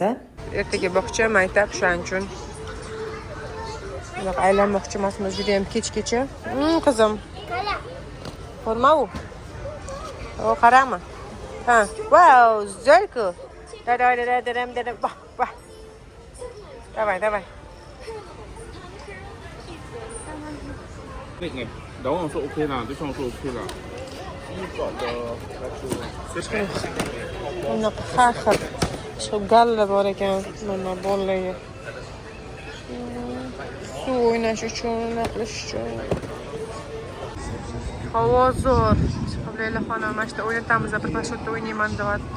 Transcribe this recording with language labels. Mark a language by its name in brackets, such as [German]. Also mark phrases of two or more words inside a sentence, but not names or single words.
[Uzbek] Ertaga bog'cha, maktab shuning uchun bunaqa aylanmoqchi emasmiz, juda ham kechgacha. Qizim. Ko'rma u. O qarama. [Russian] Ha, wow, зельку. Давай. Bah. Давай. [Chinese] 那个老王说 [English] OK 啦， [Chinese] 对象说 OK 啦。 [Uzbek] Buni har xil shu galla bor ekan, mana bolalarga. Suv o'ynash uchun, nima qilish uchun. Havo zo'r. Chiqiblaylar xonam, mana shu o'ynatamiz, birpas shu yerda o'ynayman deyapti.